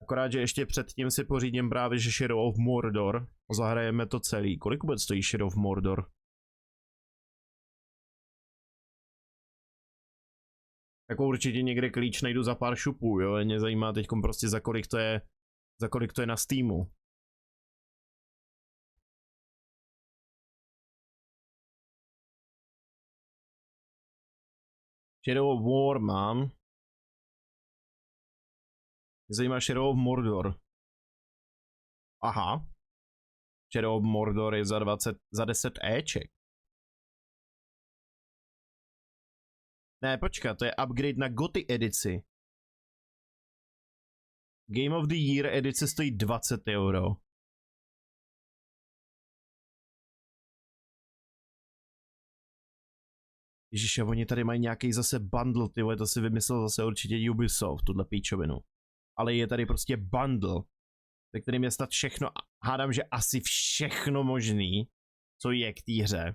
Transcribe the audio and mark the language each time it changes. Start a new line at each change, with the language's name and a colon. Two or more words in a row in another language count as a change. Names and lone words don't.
Czech: Akorát, že ještě předtím si pořídím právě, že Shadow of Mordor. Zahrajeme to celý. Kolik vůbec stojí Shadow of Mordor? Jako určitě někde klíč najdu za pár šupů, jo? Mě zajímá teď prostě za kolik to je na Steamu. Shadow of War mám. Mě zajímá Shadow of Mordor. Aha. Shadow of Mordor je za 10 Eček. Ne, počkat, to je upgrade na GOTY edici. Game of the Year edice stojí 20 euro. Ježiš, a oni tady mají nějaký zase bundle, ty vole, to si vymyslel zase určitě Ubisoft, tuhle píčovinu. Ale je tady prostě bundle, ve kterým je snad všechno, hádám, že asi všechno možný, co je k té hře.